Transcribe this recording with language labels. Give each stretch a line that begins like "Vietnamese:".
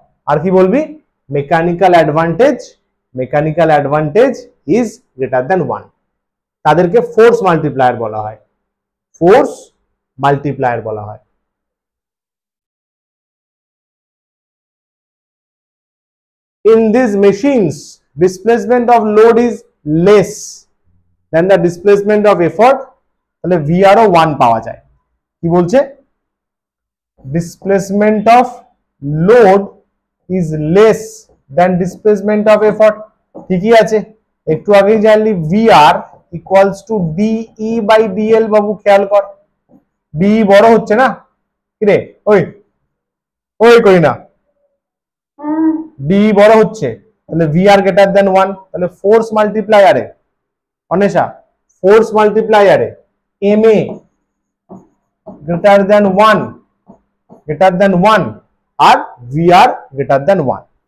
Bangla: আর কি বলবি? Mechanical advantage,
English: Mechanical advantage is greater than 1।
Bangla: তাদেরকে ফোর্স মাল্টিপ্লায়ার বলা হয়, ফোর্স মাল্টিপ্লায়ার বলা হয়।
English: In these machines, displacement of load is less than the displacement of effort,
Bangla: তাহলে VR ও 1 পাওয়া যায়। কি বলছে?
English: displacement of load is less than displacement of effort।
Bangla: ঠিকই আছে, একটু আগেই জানলি VR equals to DE by DL। বাবু খেয়াল কর, DE বড় হচ্ছে না? কিরে ওই ওই করি না, DE বড় হচ্ছে, তাহলে VR গ্রেটার দ্যান 1। তাহলে force মাল্টিপ্লায়ারে, Anesha force মাল্টিপ্লায়ারে MA greater than 1, greater than 1 আর VR গ্রেটার দ্যান 1।